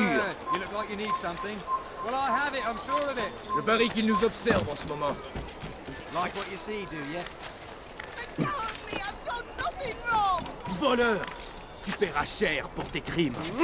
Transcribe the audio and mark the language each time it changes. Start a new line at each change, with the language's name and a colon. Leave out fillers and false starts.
English: You look like you need something. Well, I have it, I'm sure of it.
French: Je parie qu'il nous observe en ce moment.
English: Like what you see, do you? They told me I've done nothing wrong.
French: Voleur! Tu paieras cher pour tes crimes.